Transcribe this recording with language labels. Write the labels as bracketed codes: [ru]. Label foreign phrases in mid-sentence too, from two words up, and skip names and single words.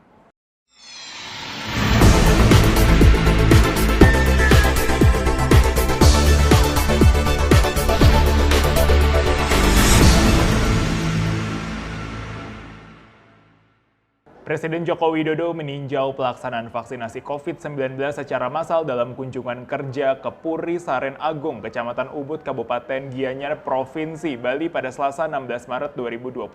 [id] Presiden Joko Widodo meninjau pelaksanaan vaksinasi COVID-19 secara massal dalam kunjungan kerja ke Puri Saren Agung, Kecamatan Ubud, Kabupaten Gianyar, Provinsi Bali pada Selasa 16 Maret 2021.